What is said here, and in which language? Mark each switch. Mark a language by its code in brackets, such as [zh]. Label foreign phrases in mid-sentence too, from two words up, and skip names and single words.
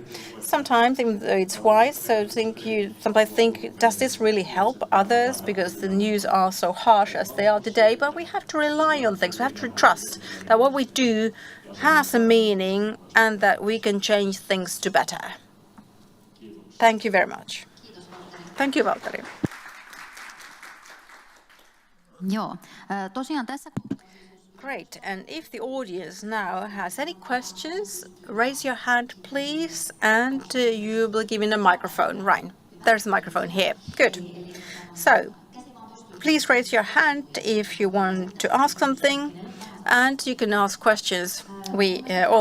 [en] Sometimes it's wise, so sometimes think, does this really help others? Because the news are so harsh as they are today, but we have to rely on things. We have to trust that what we do has a meaning and that we can change things to better. Thank you very much. Thank you, Valtteri. [fi] Joo, tosiaan tässä... [en] Great. And if the audience now has any questions, raise your hand, please, and you will be given a microphone. Right. There's a microphone here. Good. So, please raise your hand if you want to ask something, and you can ask questions.